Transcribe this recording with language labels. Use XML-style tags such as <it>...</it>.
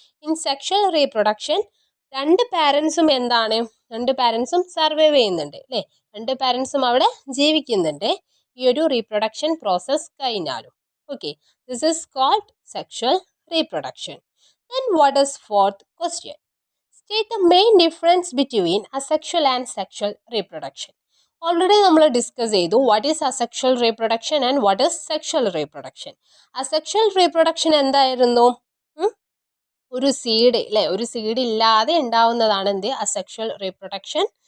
<ml>In sexual reproduction രണ്ട് പാരൻസും എന്താണ്, രണ്ട് പാരൻസും സർവൈവ് ചെയ്യുന്നുണ്ട് അല്ലേ, രണ്ട് പാരൻസും അവിടെ ജീവിക്കുന്നുണ്ട് ഈ ഒരു റീപ്രൊഡക്ഷൻ പ്രോസസ് കഴിഞ്ഞാലും.</ml> <en>Okay, this is called sexual reproduction. Then what is fourth question? State the main difference between asexual and sexual reproduction. Already</en> <ml>നമ്മൾ ഡിസ്കസ് ചെയ്തു</ml> <en>What is asexual reproduction and what is sexual reproduction.</en> <ml>Asexual reproduction എന്തായിരുന്നു, ഒരു seed അല്ലെ, ഒരു seed ഇല്ലാതെ ഉണ്ടാവുന്നതാണ് എന്ത്, asexual reproduction.</ml>